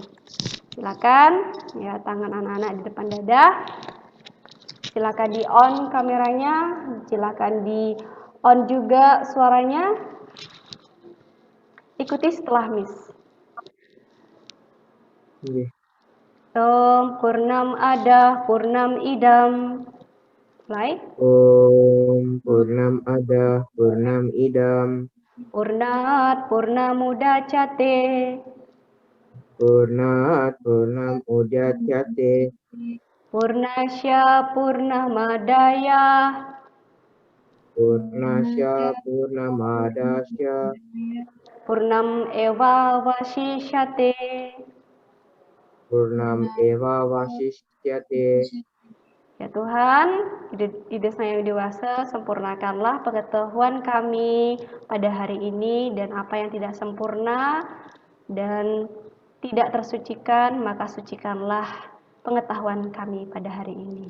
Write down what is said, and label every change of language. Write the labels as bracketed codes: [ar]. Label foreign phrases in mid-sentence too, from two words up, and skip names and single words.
[id] Silakan, ya tangan anak-anak di depan dada. Silakan di on kameranya, silakan di on juga suaranya. Ikuti setelah Miss. Oke. [sa] Om Purnam Ada Purnam Idam. [id] Mulai. [sa] Om Purnam Ada Purnam Idam. Purnat Purnamudacate. Purnat Purnam Udacate. Purnasya Purnamadaya. Purnasya Purnamadasya. Purnam Eva Vasishate. Purnam Eva Vasishyate. [id] Ya Tuhan, ide saya yang dewasa, sempurnakanlah pengetahuan kami pada hari ini, dan apa yang tidak sempurna dan tidak tersucikan, maka sucikanlah pengetahuan kami pada hari ini.